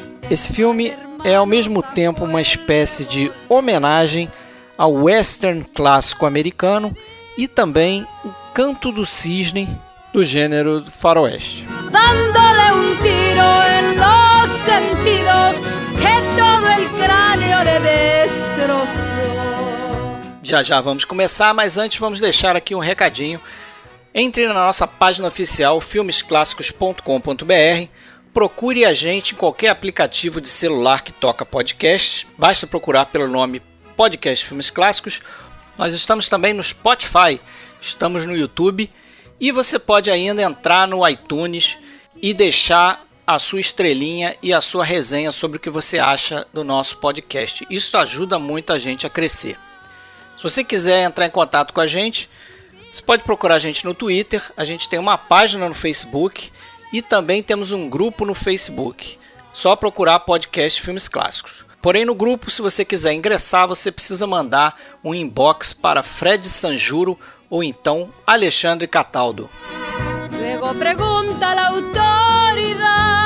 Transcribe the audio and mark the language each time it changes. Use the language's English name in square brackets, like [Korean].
[Portuguese] Esse filme é ao mesmo tempo uma espécie de homenagem ao western clássico americano e também o Canto do Cisne do gênero faroeste. [Spanish] Dándole un tiro en los sentidos que todo el cráneo le destrozó. [Portuguese] Já vamos começar, mas antes vamos deixar aqui um recadinho. Entre na nossa página oficial filmesclassicos.com.br, procure a gente em qualquer aplicativo de celular que toca podcast, basta procurar pelo nome Podcast Filmes Clássicos. Nós estamos também no Spotify, estamos no YouTube. E você pode ainda entrar no iTunes e deixar a sua estrelinha e a sua resenha sobre o que você acha do nosso podcast. Isso ajuda muito a gente a crescer. Se você quiser entrar em contato com a gente, você pode procurar a gente no Twitter. A gente tem uma página no Facebook e também temos um grupo no Facebook. Só procurar Podcast Filmes Clássicos. Porém, no grupo, se você quiser ingressar, você precisa mandar um inbox para Fred Sanjuro ou então Alexandre Cataldo. [Spanish] Luego pregunta la autoridad.